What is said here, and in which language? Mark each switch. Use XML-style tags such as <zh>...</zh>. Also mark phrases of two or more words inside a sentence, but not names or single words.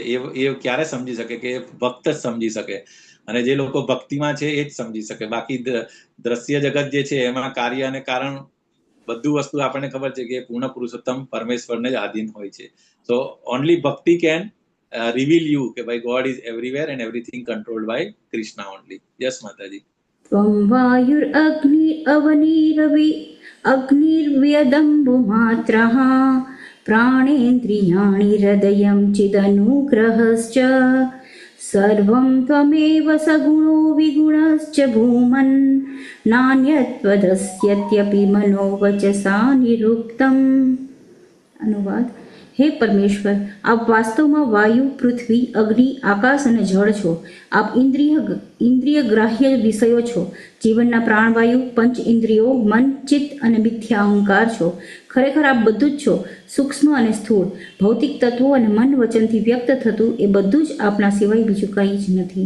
<gu>એ ક્યારે સમજી શકે કે ભક્ત જ સમજી શકે, અને જે લોકો ભક્તિમાં છે એ જ સમજી શકે. બાકી દ્રશ્ય જગત જે છે એમાં કાર્ય અને કારણ બધું વસ્તુ આપણને ખબર છે કે પૂર્ણ પુરુષોત્તમ પરમેશ્વરને જ આધીન હોય છે.</gu> <en>so only ભક્તિ can reveal you</en> <gu>કે ભાઈ</gu> <en>god is everywhere and everything controlled by કૃષ્ણા only.</en> <gu>યસ માતાજી.</gu> <sa>त्वं वायुरग्नि अवनीरवि अग्निर्व्यदम्बुमात्रः प्राणेन्द्रियाणि हृदयं चिदनुग्रहश्च सर्वं त्वमेव सगुणो विगुणश्च भूमन् नान्यत्वदस्यत्यपि मनोवचसा निरुक्तम्। अनुवाद:</sa> <gu>હે પરમેશ્વર, આપ वास्तवમાં વાયુ, પૃથ્વી, અગ્નિ, આકાશ અને જળ છો. આપ ઇન્દ્રિય ગ્રાહ્ય વિષયો છો. જીવનના પ્રાણવાયુ, પંચ ઇન્દ્રિયો, મન, ચિત્ત અને મિથ્યા અહંકાર છો. ખરેખર આપ બધું જ છો, સૂક્ષ્મ અને સ્થૂળ, ભૌતિક તત્વો અને મન વચનથી વ્યક્ત થતું એ બધું જ આપના સિવાય બીજું કંઈ જ નથી.</gu>